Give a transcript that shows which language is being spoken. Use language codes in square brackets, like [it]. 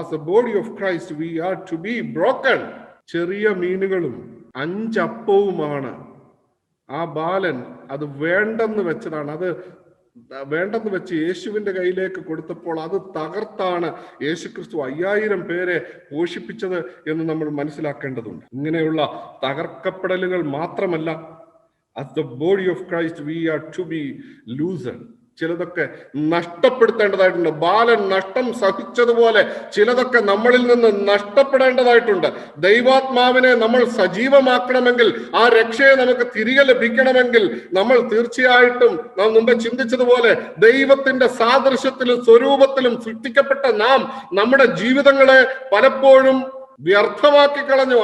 [en] As a body of Christ we are to be broken. [ml] ചെറിയ മീനുകളും 5 അപ്പവുമാണ് ആ ബാലൻ അത് വേണ്ടെന്ന് വെച്ചതാണ്. അത് വേണ്ടെന്ന് വെച്ച് യേശുവിന്റെ കയ്യിലേക്ക് കൊടുത്തപ്പോൾ അത് തകർത്താണ് യേശുക്രിസ്തു 5000 പേരെ പോഷിപ്പിച്ചത് എന്ന് നമ്മൾ മനസ്സിലാക്കേണ്ടതുണ്ട്. ഇങ്ങനെയുള്ള തകർക്കപ്പെടലുകൾ മാത്രമല്ല, [en] as the body of Christ we are to be loosened. [ml] ചിലതൊക്കെ നഷ്ടപ്പെടുത്തേണ്ടതായിട്ടുണ്ട്. ബാലൻ നഷ്ടം സഹിച്ചതുപോലെ ചിലതൊക്കെ നമ്മളിൽ നിന്ന് നഷ്ടപ്പെടേണ്ടതായിട്ടുണ്ട്. ദൈവാത്മാവിനെ നമ്മൾ സജീവമാക്കണമെങ്കിൽ, ആ രക്ഷയെ നമുക്ക് തിരികെ ലഭിക്കണമെങ്കിൽ, നമ്മൾ തീർച്ചയായിട്ടും നാം മുമ്പ് ചിന്തിച്ചതുപോലെ ദൈവത്തിന്റെ സാദൃശ്യത്തിലും സ്വരൂപത്തിലും സൃഷ്ടിക്കപ്പെട്ട നാം നമ്മുടെ ജീവിതങ്ങളെ പലപ്പോഴും വ്യർത്ഥമാക്കി കളഞ്ഞു.